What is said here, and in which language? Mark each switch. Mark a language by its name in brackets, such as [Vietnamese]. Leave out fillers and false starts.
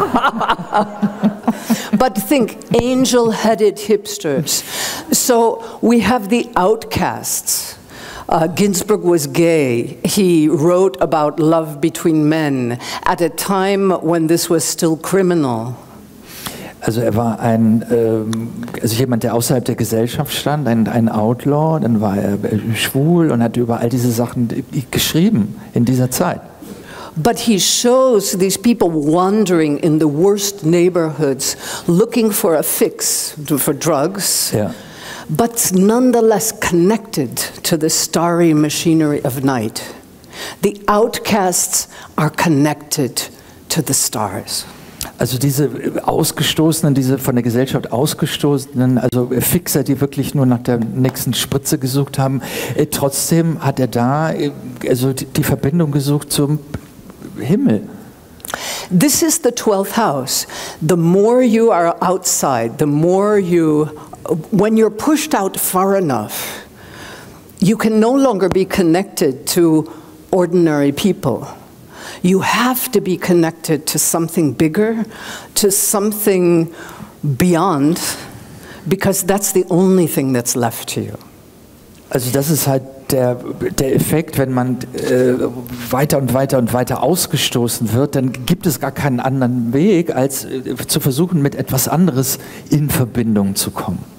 [English] But think, angel-headed hipsters. So we have the outcasts. Ginsberg was gay. He wrote about love between men at a time when this was still criminal. [German] Also er war also jemand, der außerhalb der Gesellschaft stand, ein Outlaw, dann war er schwul und hat über all diese Sachen geschrieben in dieser Zeit. [English] But he shows these people wandering in the worst neighborhoods, looking for a fix for drugs, [German] ja. [English] But nonetheless connected to the starry machinery of night. The outcasts are connected to the stars. [German] Also diese Ausgestoßenen, diese von der Gesellschaft Ausgestoßenen, also Fixer, die wirklich nur nach der nächsten Spritze gesucht haben, trotzdem hat er da also die Verbindung gesucht zum Himmel. [English] This is the 12th house. The more you are outside, the more when you're pushed out far enough, you can no longer be connected to ordinary people. You have to be connected to something bigger, to something beyond, because that's the only thing that's left to you. [German] Also das ist halt der Effekt, wenn man weiter und weiter und weiter ausgestoßen wird, dann gibt es gar keinen anderen Weg, als zu versuchen, mit etwas anderes in Verbindung zu kommen.